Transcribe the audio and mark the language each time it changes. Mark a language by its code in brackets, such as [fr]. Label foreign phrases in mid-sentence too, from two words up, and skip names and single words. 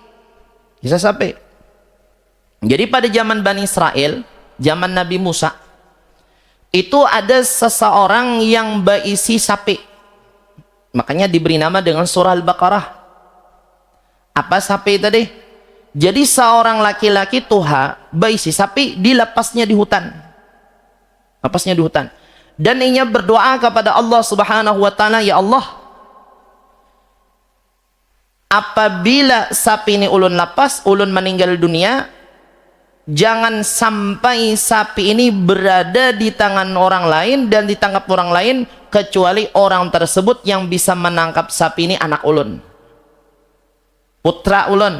[bjn] Jadi pada zaman Bani Israel, zaman Nabi Musa, itu ada seseorang yang berisi sapi. Makanya diberi nama dengan surah Al-Baqarah. Apa sapi tadi? Jadi seorang laki-laki tuha berisi sapi, dilepasnya di hutan. Dan ia berdoa kepada Allah [ar] سبحانه وتعالى, يا الله, [bjn] apabila sapi ini ulun lepas, ulun meninggal dunia, jangan sampai sapi ini berada di tangan orang lain dan ditangkap orang lain, kecuali orang tersebut yang bisa menangkap sapi ini anak ulun, putra ulun.